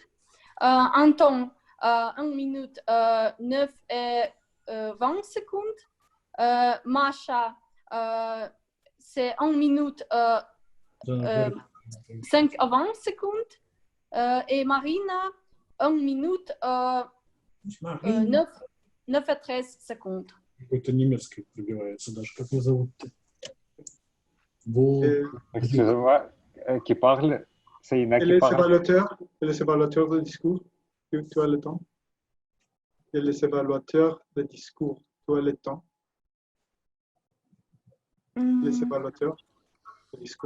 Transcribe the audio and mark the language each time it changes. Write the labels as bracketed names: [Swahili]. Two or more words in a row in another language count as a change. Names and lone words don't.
[French] Anton, 1 minute 9 et 20 secondes. Masha, c'est 1 minute 5 à 20 secondes. Et Marina, 1 minute 9 à 13 secondes. [Russian] Какой-то немецкий пробивается даже. Как его зовут-то? [French] Excusez-moi, qui parle, c'est Ina qui parle. Et les évaluateurs de discours, tu as le temps. Et les évaluateurs de discours, tu as le temps. Les évaluateurs de discours.